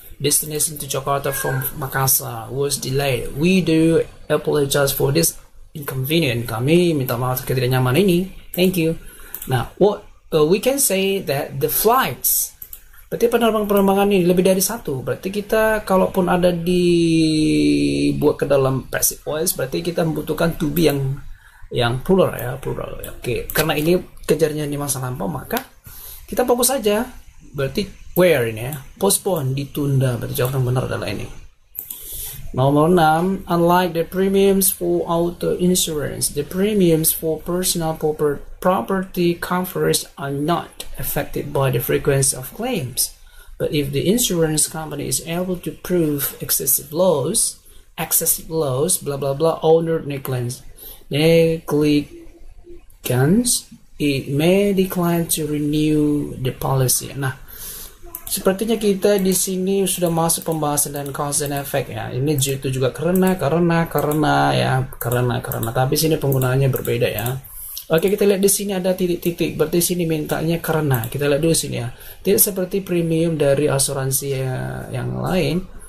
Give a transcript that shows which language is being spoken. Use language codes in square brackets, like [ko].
[en] Destination to Jakarta from Makassar was delayed. We do apologize for this [id] inconvenient. Kami minta maaf tidak nyaman ini. [en] Thank you. Nah, what we can say that the flights, [id] berarti penerbangan ini lebih dari satu. Berarti kita kalaupun ada dibuat ke dalam passive voice, berarti kita membutuhkan to be yang plural ya, plural. Oke, karena ini kejarnya di masa lampau, maka kita fokus saja. Berarti where ini ya, postpone, ditunda. Berarti jawaban benar adalah ini. [en] Nomor 6, unlike the premiums for auto insurance, the premiums for personal property coverage are not affected by the frequency of claims. But if the insurance company is able to prove excessive loss, blah blah blah, owner negligence, it may decline to renew the policy. [id] Nah, sepertinya kita di sini sudah masuk pembahasan dan cause and effect ya. Ini itu juga karena ya, karena. Tapi sini penggunaannya berbeda ya. Oke, kita lihat di sini ada titik-titik. Berarti sini mintanya karena. Kita lihat dulu sini ya. Tidak seperti premium dari asuransi yang lain.